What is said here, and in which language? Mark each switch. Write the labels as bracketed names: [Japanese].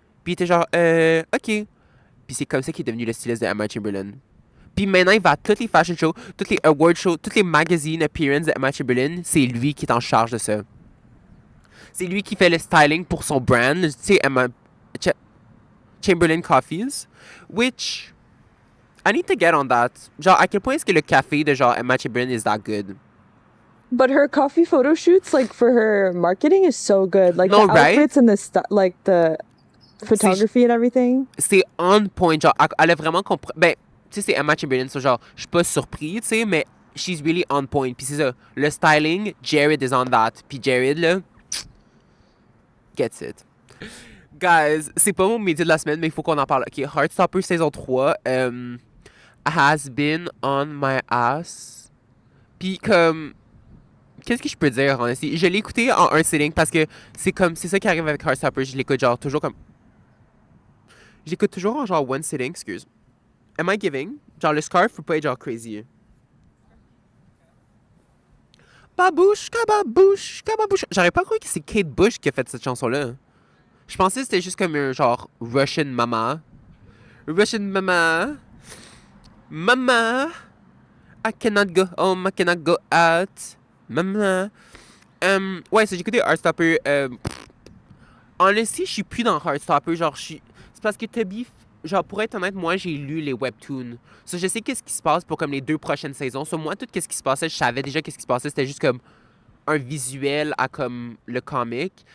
[French] Puis il était genre, ok. Puis c'est comme ça qu'il est devenu le styliste de Emma Chamberlain. Puis maintenant, il va à toutes les fashion shows, toutes les award shows, toutes les magazine appearances de Emma Chamberlain. C'est lui qui est en charge de ça. C'est lui qui fait le styling pour son brand, tu sais, Emma Chamberlain Coffees. [English] Which, I need to get on that. [French] Genre, à quel point est-ce que le café de genre Emma Chamberlain [English] is that good? But her coffee photo shoots, like for her marketing, is so good. Like No, the right? outfits and like the photography and everything. [French] C'est on point, genre, elle a vraiment compris. Ben, tu sais, c'est Emma Chamberlain, so genre, je suis pas surpris, tu sais, mais [English] she's really on point. [French] Puis c'est ça, le styling, Jared [English] is on that. [French] Puis Jared, là, [English] gets it. [French] Guys, c'est pas mon média de la semaine, mais il faut qu'on en parle. Ok, Heartstopper saison 3 [English] has been on my ass. [French] Puis comme, qu'est-ce que je peux dire, honestly? Je l'ai écouté en un sitting parce que c'est ça qui arrive avec Heartstopper. Je l'écoute genre toujours comme. J'écoute toujours en genre one sitting, excuse. [English] Am I giving? [French] Genre le scarf faut pas être genre crazy. Babouchka, babouchka, babouchka. J'aurais pas cru que c'est Kate Bush qui a fait cette chanson-là. Je pensais que c'était juste comme un genre [English] Russian mama. Russian mama. Mama. I cannot go home, I cannot go out. Mama. [French] Ouais, j'ai écouté Heartstopper. Honestly, je suis plus dans Heartstopper. Genre, c'est parce que Toby. Genre, pour être honnête, moi, j'ai lu les webtoons. So, je sais qu'est-ce qui se passe pour comme les 2 prochaines saisons. So, moi, tout qu'est-ce qui se passait, je savais déjà qu'est-ce qui se passait. C'était juste comme un visuel à comme le comic.